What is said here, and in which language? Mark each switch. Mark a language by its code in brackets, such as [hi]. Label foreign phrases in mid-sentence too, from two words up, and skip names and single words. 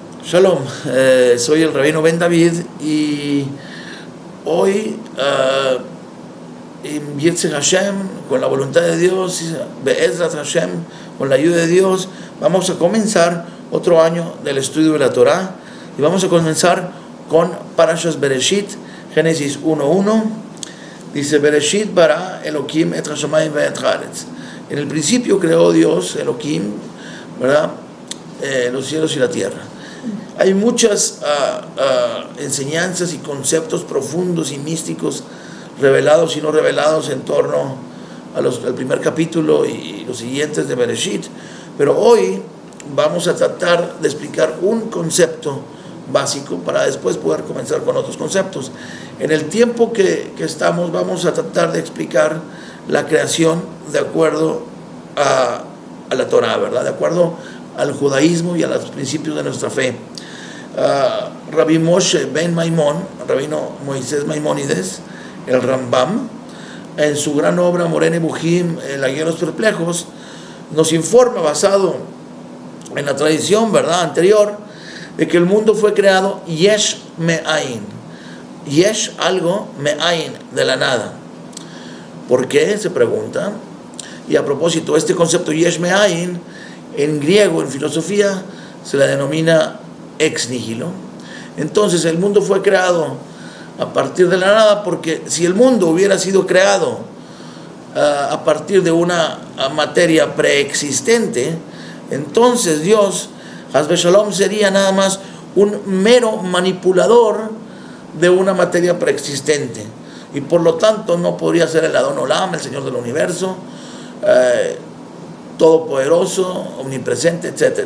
[es] Shalom, soy el rabino Ben David y hoy en [he] ירצה השם, [es] con la voluntad de Dios, [he] בעזרת השם, [es] con la ayuda de Dios, vamos a comenzar otro año del estudio de la Torah y vamos a comenzar con [he] פרשת בראשית, [es] Génesis 1:1. Dice: [he] בראשית ברא אלהים את השמים ואת הארץ. [es] En el principio creó Dios, Elohim, ¿verdad? Los cielos y la tierra. Hay muchas enseñanzas y conceptos profundos y místicos, revelados y no revelados, en torno al primer capítulo y los siguientes de Bereshit, pero hoy vamos a tratar de explicar un concepto básico para después poder comenzar con otros conceptos. En el tiempo que estamos, vamos a tratar de explicar la creación de acuerdo a la Torah, ¿verdad? De acuerdo al judaísmo y a los principios de nuestra fe. Rabbi Moshe ben Maimón, Rabino Moisés Maimónides, el Rambam, en su gran obra Moreh Nebuchim, la guía de los perplejos, nos informa, basado en la tradición, ¿verdad?, anterior, de que el mundo fue creado [he] יש מאין. [es] Yesh, algo, me'ain, de la nada. ¿Por qué?, se pregunta. Y a propósito, este concepto [he] יש מאין, [es] en griego, en filosofía, se le denomina [la] ex nihilo. [es] Entonces el mundo fue creado a partir de la nada, porque si el mundo hubiera sido creado a partir de una materia preexistente, entonces Dios, [he] השבע שלום, [es] sería nada más un mero manipulador de una materia preexistente, y por lo tanto no podría ser el [he] אדון עולם, [es] el Señor del Universo, todopoderoso, omnipresente, etc.